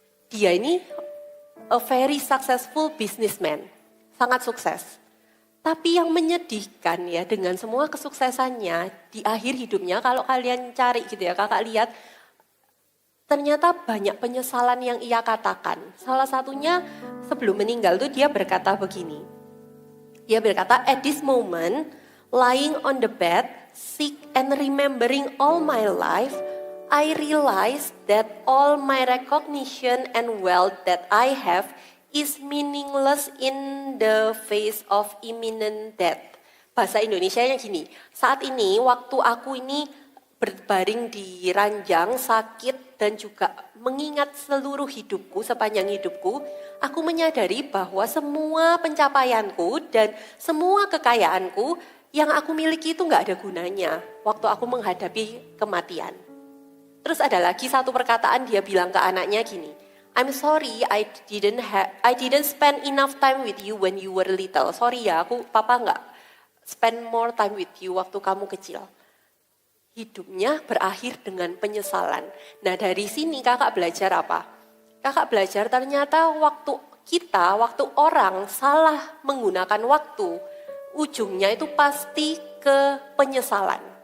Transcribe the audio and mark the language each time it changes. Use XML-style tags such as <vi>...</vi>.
<id>Dia ini</id> <en>a very successful businessman.</en> <id>Sangat sukses. Tapi yang menyedihkan ya dengan semua kesuksesannya di akhir hidupnya, kalau kalian cari gitu ya, kakak lihat ternyata banyak penyesalan yang ia katakan. Salah satunya sebelum meninggal tuh dia berkata begini. Dia berkata,</id> <en>at this moment, lying on the bed, sick and remembering all my life, I realize that all my recognition and wealth that I have is meaningless in the face of imminent death.</en> <id>Bahasa Indonesianya gini, saat ini waktu aku ini berbaring di ranjang sakit dan juga mengingat seluruh hidupku, sepanjang hidupku, aku menyadari bahwa semua pencapaianku dan semua kekayaanku yang aku miliki itu gak ada gunanya waktu aku menghadapi kematian. Terus ada lagi satu perkataan, dia bilang ke anaknya gini,</id> <en>I'm sorry, I didn't spend enough time with you when you were little.</en> <id>Sorry ya, papa nggak</id> <en>spend more time with you</en> <id>waktu kamu kecil. Hidupnya berakhir dengan penyesalan. Nah dari sini kakak belajar apa? Kakak belajar ternyata waktu orang salah menggunakan waktu, ujungnya itu pasti ke penyesalan.</id>